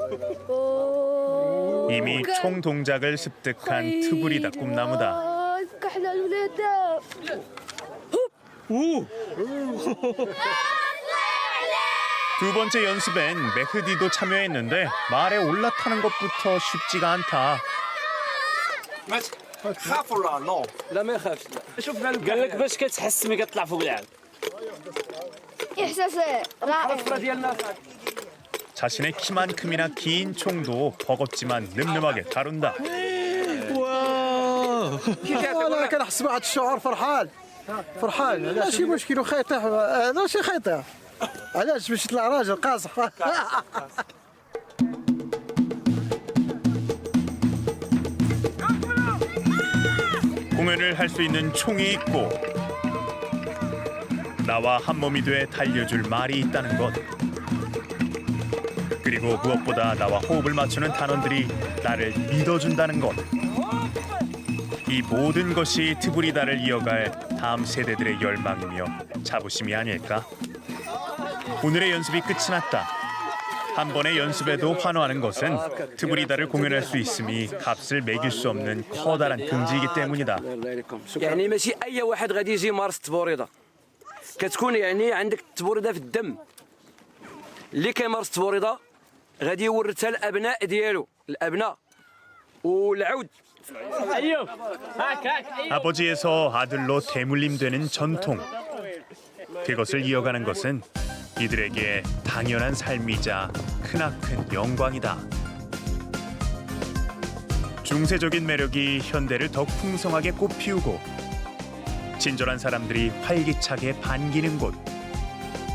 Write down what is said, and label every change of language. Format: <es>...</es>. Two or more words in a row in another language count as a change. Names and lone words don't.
<ko>이미 총 동작을 습득한 트브리다 꿈나무다. 두 번째 연습엔 메흐디도 참여했는데 말에 올라타는 것부터 쉽지가 않다.</ko> <ar>خاف ولا نو؟ لا ما يخافش. شوف قال لك باش كتحس ملي كتطلع فوق العام. احساس رائع.</ar> <ko>자신의 키만큼이나 긴 총도 버겁지만 늠름하게 다룬다.</ko> <ar>انا كنحس بواحد الشعور فرحان ماشي مشكل وخا يطيح هذا شي خيطيح علاش باش يطلع راجل قاصح.</ar> <ko>공연을 할 수 있는 총이 있고 나와 한 몸이 돼 달려줄 말이 있다는 것. 그리고 무엇보다 나와 호흡을 맞추는 단원들이 나를 믿어준다는 것. 이 모든 것이 트브리다를 이어갈 다음 세대들의 열망이며 자부심이 아닐까? 오늘의 연습이 끝이 났다. 한 번의 연습에도 환호하는 것은 트브리다를 공연할 수 있음이 값을 매길 수 없는 커다란 긍지이기 때문이다.</ko> <ar>يعني ماشي أي واحد غادي يجي يمارس التبوريضة. كتكون يعني عندك التبوريضة في الدم. اللي كيمارس التبوريضة غادي يورثها الأبناء ديالو، الأبناء والعود.</ar> <ko>아버지에서 아들로 대물림되는 전통. 그것을 이어가는 것은 이들에게 당연한 삶이자 크나큰 영광이다. 중세적인 매력이 현대를 더 풍성하게 꽃피우고 친절한 사람들이 활기차게 반기는 곳.</ko>